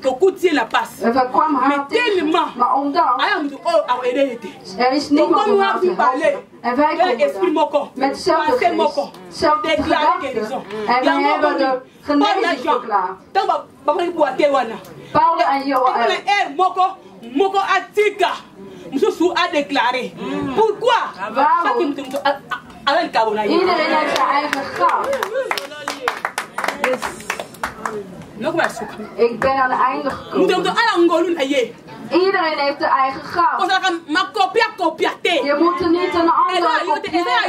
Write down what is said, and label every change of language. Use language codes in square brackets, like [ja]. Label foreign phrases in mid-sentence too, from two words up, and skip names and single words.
[nl] Er kwam haar tegen, maar omdat er is niemand om haar te helpen. En wij komen met dezelfde geest, dezelfde gedachten. En wij hebben de genezing verklaard. Paul en Joël. [fr] a déclaré. Pourquoi? [nl] Iedereen heeft zijn eigen gaaf. Ik ben aan het einde gekomen. Iedereen heeft de eigen gaaf. Je moet er niet een ander kopiëren.